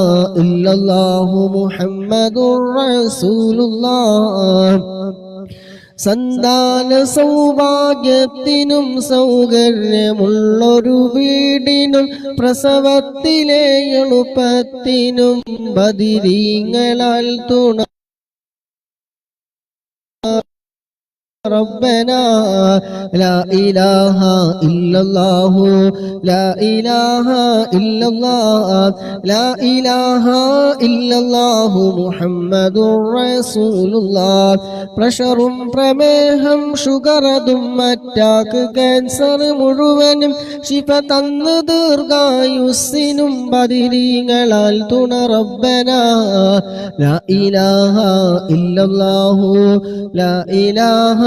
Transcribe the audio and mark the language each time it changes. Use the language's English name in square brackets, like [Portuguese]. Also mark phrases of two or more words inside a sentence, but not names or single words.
[Arabic] إلا الله محمد رسول الله [Malayalam] സന്താന സൗഭാഗ്യത്തിനും സൗകര്യമുള്ളൊരു വീടിനും പ്രസവത്തിലെ എളുപ്പത്തിനും ബദിരീങ്ങളാൽ തുണ [Arabic] ربنا لا إله إلا الله لا إله إلا الله لا إله إلا الله محمد رسول الله പ്രഷറും [Malayalam] പ്രമേഹം ഷുഗറതും [English] attack cancer [Malayalam] മുഴുവനും ശിഫ തന്ന് ദീർഘായുസ്സിനും ബദിരീങ്ങളാൽ [Arabic] തുണ ربنا لا إله إلا الله لا إله